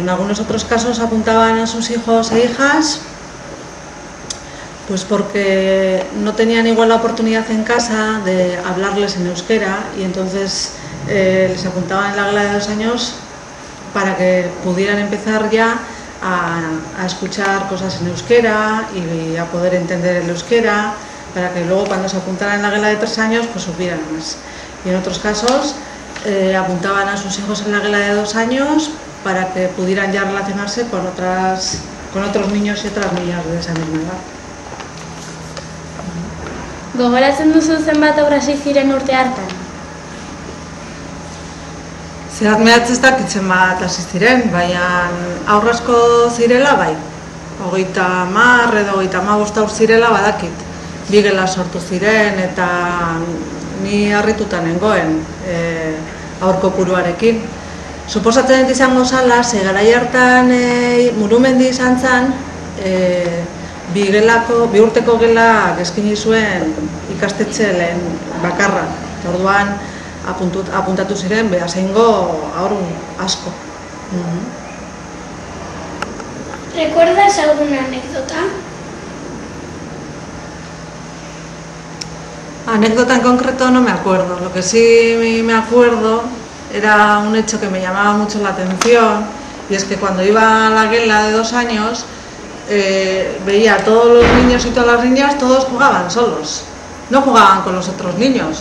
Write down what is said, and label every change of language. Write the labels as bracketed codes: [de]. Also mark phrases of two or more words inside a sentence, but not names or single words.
[es] en algunos otros casos apuntaban a sus hijos e hijas pues porque no tenían igual la oportunidad en casa de hablarles en euskera y entonces les apuntaban en la guela de 2 años para que pudieran empezar ya a escuchar cosas en euskera y a poder entender el euskera, para que luego cuando se apuntaran en la guela de 3 años pues supieran más. Y en otros casos apuntaban a sus hijos en la guela de 2 años para que pudieran ya relacionarse con otros niños y otras niñas de esa misma edad. [eu] Gogoratzen duzu zenbat haur hasi ziren urte hartan? Zehat mehatz ez dakitzen bat hasi ziren, baina haur asko zirela bai. 30 edo 35 haur zirela badakit. 2 gela sortu ziren eta ni harrituta nengoen haur kopuruarekin. Suposatzen dut izango zala, ze garai hartan Murumendi izan zen, 2 urteko gela eskaini zuen ikastetxe lehen bakarra. Orduan apuntatu ziren behasengo haur asko. [es] ¿Recuerdas alguna anécdota? Anécdota en concreto no me acuerdo. Lo que sí me acuerdo era un hecho que me llamaba mucho la atención, y es que cuando iba a la guela de 2 años veía a todos los niños y todas las niñas, todos jugaban solos, no jugaban con los otros niños.